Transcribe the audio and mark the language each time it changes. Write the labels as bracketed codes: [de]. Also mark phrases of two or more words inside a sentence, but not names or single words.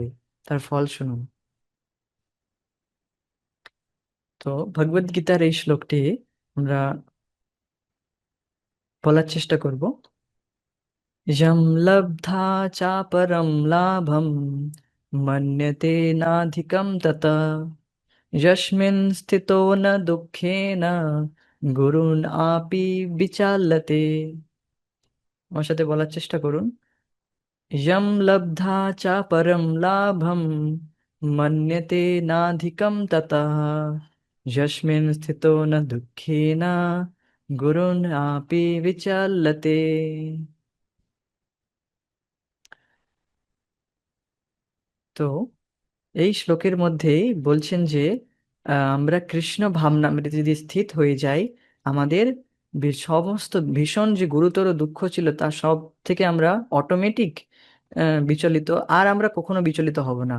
[bn] তার ফল শুনুন। তো ভগবদ গীতার এই শ্লোকটি আমরা বলার চেষ্টা করব। [sa] যম লব্ধা চাপরম লাভম मन्यते नाधिकं ततः यस्मिन् स्थितो न दुःखेन गुरुन् आपि विचाल्यते। [bn] আমার সাথে বলার চেষ্টা করুন। [sa] यं लब्धा च परं लाभं मन्यते नाधिकं ततः यस्मिन् स्थितो न दुःखेन गुरुन् आपि विचाल्यते। [bn] তো এই শ্লোকের মধ্যেই বলছেন যে আমরা কৃষ্ণ ভাবনামৃতে যদি স্থিত হয়ে যাই, আমাদের সমস্ত ভীষণ যে গুরুতর দুঃখ ছিল তা সব থেকে আমরা অটোমেটিক বিচলিত, আর আমরা কখনো বিচলিত হব না।